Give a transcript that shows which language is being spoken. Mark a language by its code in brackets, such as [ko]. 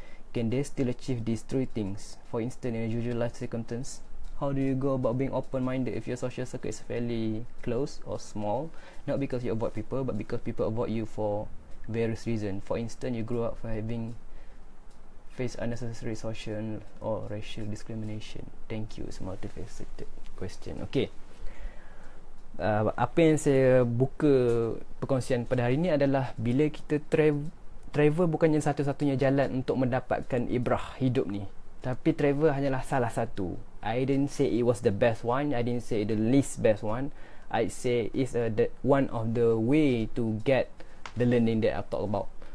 [en] can they still achieve these three things? For instance, in a usual life circumstance, how do you go about being open-minded if your social circle is fairly close or small? Not because you avoid people, but because people avoid you for various reasons. For instance, you grew up for having faced unnecessary social or racial discrimination. Thank you. It's a multifaceted question. Okay. [ms] Apa yang saya buka perkongsian pada hari ini adalah bila kita travel bukannya satu-satunya jalan untuk mendapatkan ibrah hidup ni. Tapi travel hanyalah salah satu. [en] I didn't say it was the best one. I didn't say the least best one. I'd say it's one of the way to get the learning that I talk about.